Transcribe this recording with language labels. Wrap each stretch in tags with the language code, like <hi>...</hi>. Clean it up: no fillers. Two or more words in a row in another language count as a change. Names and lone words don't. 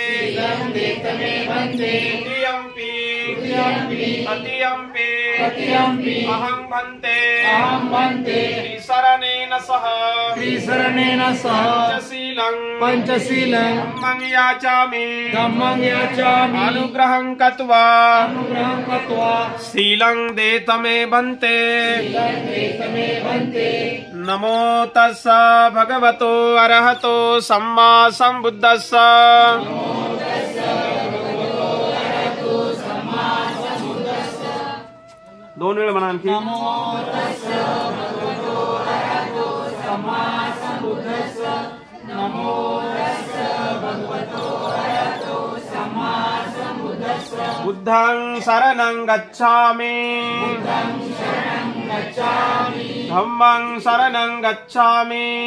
<pi>तृतीयम्पि अहं भन्ते शरणेन सह पंचशीलं धम्मं याचामि. अनुग्रहं कृत्वा शीलं देतमे भन्ते. नमो तस्स भगवतो अरहतो सम्मा संबुद्धस्स.</pi> <mr>2 वेळा म्हणा आणखी.</mr> <pi>बुद्धं शरणं गच्छामि. धम्मं शरणं गच्छामि.</pi>